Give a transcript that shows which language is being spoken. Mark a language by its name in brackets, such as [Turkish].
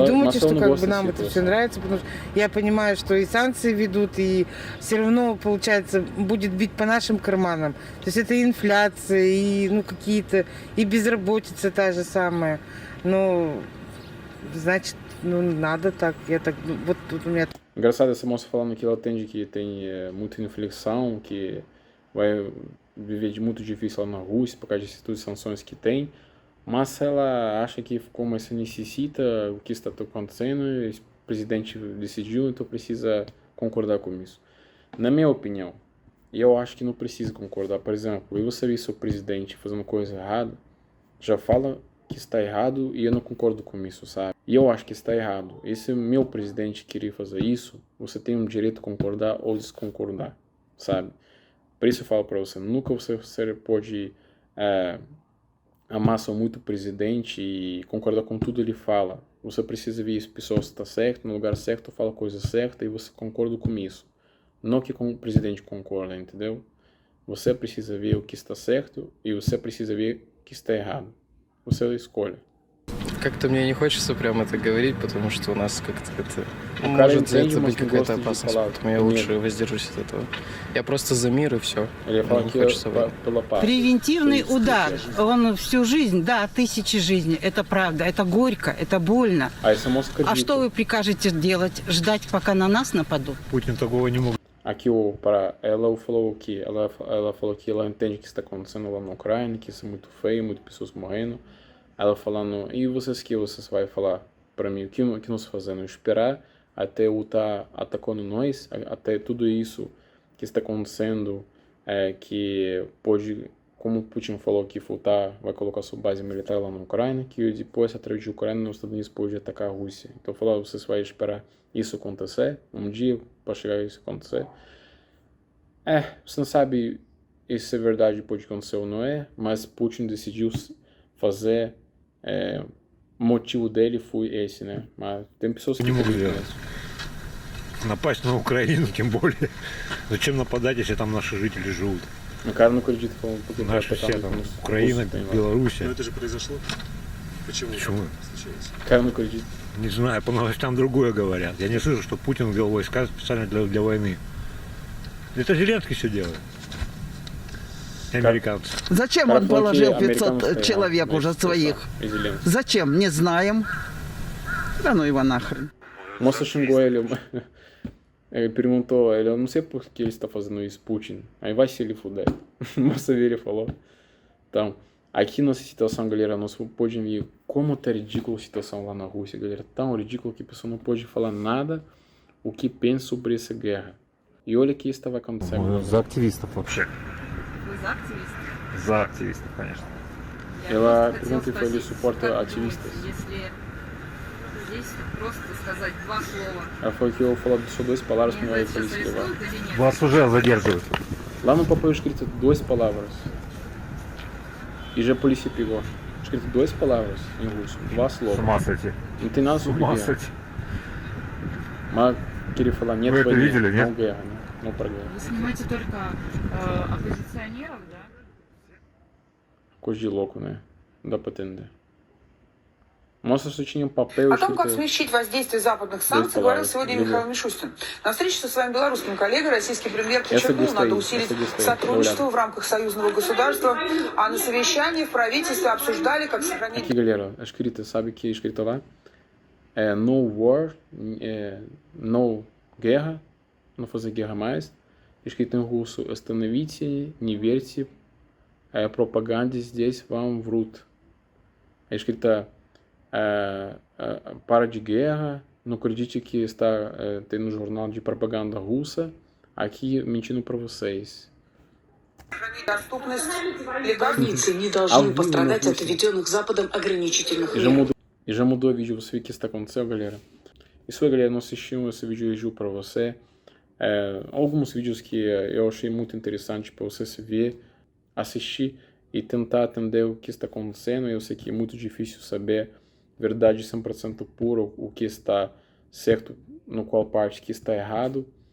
[Russian] Не думайте, что [Portuguese] ela não [Russian] как [Portuguese] gosta [Russian] бы нам [Portuguese] da [Russian] это все [Portuguese] situação. [Russian] нравится, потому что я понимаю, что и санкции ведут, и все равно, получается, будет бить по нашим карманам. То есть это и инфляция, и ну, какие-то, и безработица та же самая. Но, значит, ну, надо так. Я так, ну, вот тут у меня [Portuguese] Engraçado essa moça falando que ela entende que tem muita inflexão, que vai viver muito difícil lá na Rússia por causa de todas as sanções que tem, mas ela acha que como você necessita o que está acontecendo, o presidente decidiu, então precisa concordar com isso. Na minha opinião, eu acho que não precisa concordar. Por exemplo, eu você ver seu presidente fazendo coisa errada, já fala que está errado e eu não concordo com isso, sabe? E eu acho que está errado. E se meu presidente querer fazer isso, você tem o direito de concordar ou desconcordar, sabe? Por isso eu falo para você, nunca você pode amar muito o presidente e concordar com tudo ele fala. Você precisa ver se a pessoa está certa, no lugar certo, fala a coisa certa e você concorda com isso. Não que o presidente concorda, entendeu? Você precisa ver o que está certo и você precisa ver o que está errado. Você escolhe. [Russian] Как-то мне не хочется прямо это говорить, потому что у нас как-то это может за это быть какая-то опасность, поэтому я лучше воздержусь от этого. Я просто за мир и все. Мне не хочется войны. Превентивный удар, он всю жизнь, да, тысячи жизней, это правда, это горько, это больно. А что вы прикажете делать? Ждать, пока на нас нападут? Путин такого не мог. [Portuguese] Aqui ela falou que ela entende que está acontecendo lá na Ucrânia, que isso é muito feio, muitas pessoas morrendo. Ela falando, e vocês vai falar para mim, o que nós fazendo? Esperar até o tá atacando nós, até tudo isso que está acontecendo, que pode, como Putin falou que vai colocar sua base militar lá na Ucrânia, que depois, através da Ucrânia, os Estados Unidos pode atacar a Rússia. Então falou, vocês vai esperar isso acontecer, um dia para chegar isso acontecer. Você não sabe se é verdade, pode acontecer ou não mas Putin decidiu fazer, o motivo dele foi esse, né? Mas tem pessoas que [Russian] не могут делать. Напасть на Украину, тем более. Зачем нападать, если там наши жители живут? [Portuguese] O cara não acredita falando porque [Russian] наши все там Украина, Белоруссия. Но это же произошло. Почему? [Portuguese] O cara não acredita. [Russian] Не знаю, по новостям другое говорят. Я не слышу, что Путин ввел войска специально для войны. Это Зеленский все делает. Американцы. Зачем он положил 500 человек уже своих? Зачем? Не знаем. Да ну его нахрен. [Portuguese] Moça xingou ele, perguntou ele, eu não sei por que ele está fazendo isso, Putin. Aí vai se ele fuder. Moça vira e falou. Então, aqui nessa situação, galera, nós podemos ver como tá ridícula a situação lá na Rússia, galera. Tão ridículo que a pessoa não pode falar nada o que pensa sobre essa guerra. E olha que isso estava acontecendo. [Russian] За активистов вообще. Вы за активистов? За активистов, конечно. [Portuguese] Ela pergunta se ele suporta ativistas. [Russian] Если здесь просто сказать два слова. [Portuguese] Ela falou que eu falar só 2 palavras que não vai polícia levar. [Russian] Вас уже задерживают. [Portuguese] Lá no papel escrito 2 palavras. E já a polícia pegou. Escrito 2 palavras em russo. [Russian] 2 слова. С ума сойти. [Portuguese] Não tem nada sobre guerra. Mas queria falar [Russian] нет войны, [Portuguese] não guerra, né? Não para guerra. [Russian] Вы снимаете только оппозиционеров, да? [Portuguese] Coisa de louco, né? Não dá pra entender. Mostra что tinha papel [Russian] О том, как смягчить воздействие западных санкций, говорил сегодня Михаил Мишустин. На встрече со своим белорусским коллегой российский премьер подчеркнул, надо усилить сотрудничество в рамках союзного государства, а на совещании в правительстве обсуждали, как сохранить... [Portuguese] Aqui, galera, a escrita, sabe que é escrita lá? [English] No war, [Portuguese] no guerra, não fazer guerra mais. Escrito em russo, [Russian] остановите, не верьте, пропаганде здесь вам врут. [Portuguese] É escrita para de guerra, não acredite que está tendo um jornal de propaganda russa aqui mentindo para vocês. [Russian] Границы не должны пострадать от введенных Западом ограничительных мер. [Portuguese] E já mudou o vídeo, você viu o que está acontecendo, galera? Isso aí, galera, nós assistimos esse vídeo review para você. Alguns vídeos que eu achei muito interessante para você se ver, assistir e tentar entender o que está acontecendo. Eu sei que é muito difícil saber verdade 100% pura, o que está certo, no qual parte que está errado.